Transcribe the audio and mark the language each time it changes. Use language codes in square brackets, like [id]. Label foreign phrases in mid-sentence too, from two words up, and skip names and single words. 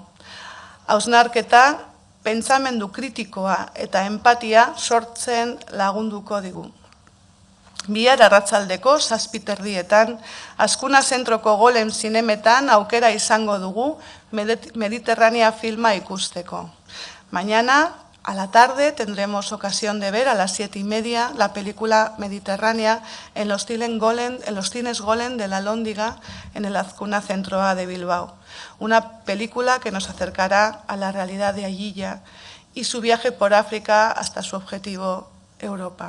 [eu] Hausnarketa, pentsamendu kritikoa eta empatia sortzen lagunduko digu. Bihar arratsaldeko 7:30 Azkuna Zentroko Golem zinemetan aukera izango dugu Mediterránea filma ikusteko. [es] Mañana a la tarde tendremos ocasión de ver a las 7:30 la película Mediterránea en los cines Golem de la Alhóndiga en el Azkuna Centro A de Bilbao. Una película que nos acercará a la realidad de Ayilla y su viaje por África hasta su objetivo, Europa.